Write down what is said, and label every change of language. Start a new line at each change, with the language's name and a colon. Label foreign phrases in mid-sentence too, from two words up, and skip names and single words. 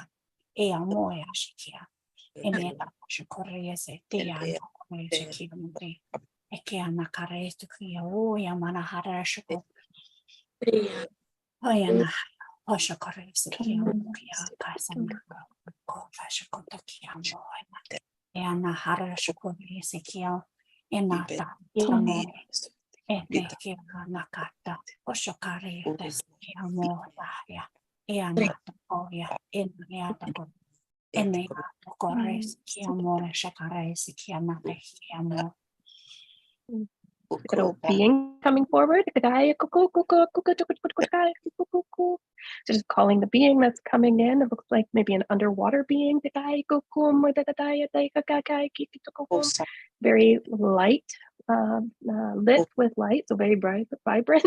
English: Ea moya shikia. Emeta shikoria se tia no kore shikia mure. Eke ana kare stukia o ya mana hara shiko. Oya na osho kore sikia mukia kasa ko fasha kotokia moya. Ea na hara shiko sikia enata amo. Ete kia nakata oshokare kia moya e anata oya eniata ko eniata kores kia moya shakare kia nate kia mo. Little being coming forward. So just calling the being that's coming in. It looks like maybe an underwater being. Very light, lit with light, so very bright, vibrant.